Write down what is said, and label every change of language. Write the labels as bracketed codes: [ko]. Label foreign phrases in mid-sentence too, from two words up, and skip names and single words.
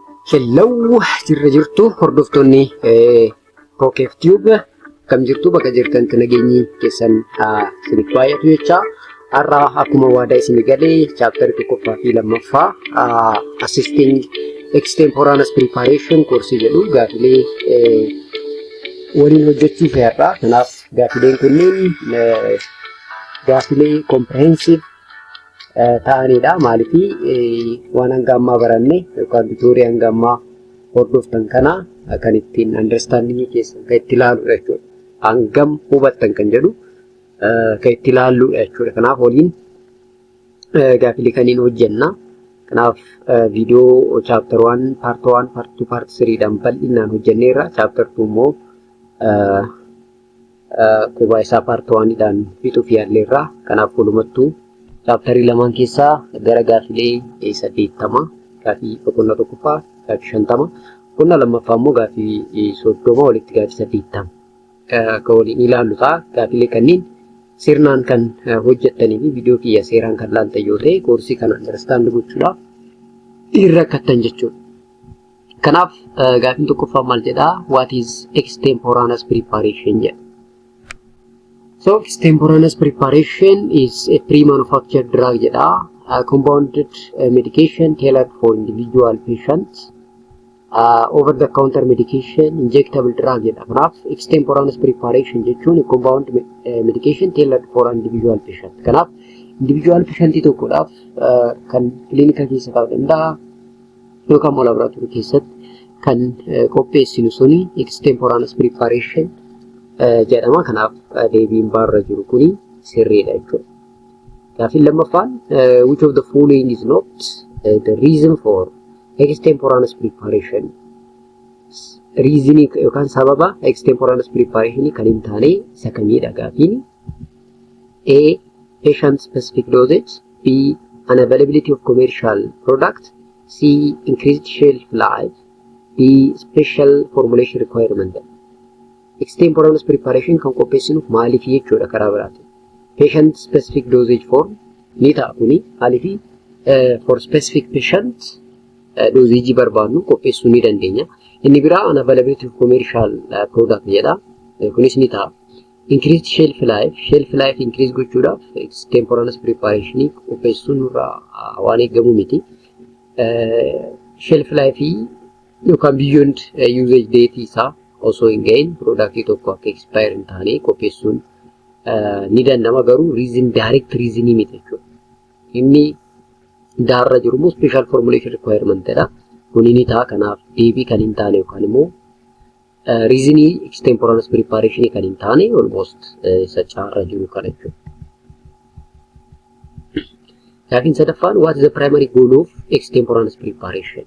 [om] Hello, jirtu hordoftoonni KOOKEEF-TUBE kam jirtu bakka jirtan nageenyi keessan isin baay'atu jecha har'a akkuma waadaa isin galee chapter 1ffaa fi 2ffaa [en] assisting extemporaneous preparation course [om] jedhu gaafilee waliin hojjechuuf har'a. Kanaaf gaafileen kunniin gaafilee comprehensive ta'anidha. Maaliifii waan hanga ammaa baranne yookaan tutorial hanga ammaa hordoftan kana kan ittiin understanding keessan kan itti ilaaluudha jechuudha. Hangam hubattan kan jedhu kan itti ilaaluudha jechuudha. Kanaaf waliin gaafilee kaniin hojjenna. Kanaaf viidiyoo [en] chapter 1 part 1 part 2 part 3 [om] dhaan bal'inaan hojjenneerra. Chapter 2 immoo qubaa isaa part 1 dhaan fixuuf yaalleerra. Kanaaf walumattuu chapter 2 keessaa gara gaafilee 80 gaafii boqonnaa tokkoffaa gaafii 50 boqonnaa lammaffaa immoo gaafii 30 walitti gaafii 80 kan waliin ilaallu ta'a. Gaafilee kanneen sirnaan kan hojjettanii fi viidiyoo kiyya seeraan kan laaltan yoo ta'e koorsii kana understand gochuudhaaf irra kattan jechuudha. Kanaaf gaafiin tokkoffaa maal jedhaa? [en] What is extemporaneous preparation jedha. So extemporaneous preparation is a pre-manufactured drug jedha. Compounded medication tailored for individual patients. Over-the-counter medication, injectable drug jedha. Kanaaf extemporaneous preparation jechuun compound medication tailored for individual patient. [om] Kanaaf [en] individual patient [om] tokkodhaaf kan klinika keessa ta'uu danda'a yookaan immoo laboratory keessatti kan qopheessinu suni [en] extemporaneous preparation [om] jedhama. Kanaaf deebiin baarra jiru kuni sirriidha jechuudha. Gaafiin lammaffaan [en] which of the following is not the reason for extemporaneous preparation? [om] Reasoning yookaan sababa [en] extemporaneous preparation [om] kan hin taane isa kamiidha gaafiin? [en] A. Patient specific dosage. B. Unavailability of commercial product. C. Increased shelf life. D. Special formulation requirement. Extemporaneous preparation [om] kan qopheessinuuf maaliif jechuudha karaa biraatiin. [en] Patient specific dosage form [om] ni ta'a kuni maaliif [en] for specific patient dosage [om] barbaadnu qopheessuu ni dandeenya. Inni biraa [en] unavailability of commercial product jedha. [om] Kunis ni ta'a. [en] Increased shelf life increase [om] gochuudhaaf [en] extemporaneous preparation [om] qopheessuun irraa waan eegamu miti. [en] Shelf life [om] yookaan [en] beyond usage date [om] isaa osoo hin gahin productii tokko akka expire hin taane qopheessuun ni danda'ama. Garuu direct reasonii miti jechuudha. Inni daarra jiru immoo [en] special formulation requirement [om] jedha. Kuni ni ta'a. Kanaaf deebii kan hin taane yookaan immoo reasonii [en] extemporaneous preparation [om] kan hin taane almost isa caarra jiru kana jechuudha. Gaafiin sadaffaan [en] what is the primary goal of extemporaneous preparation?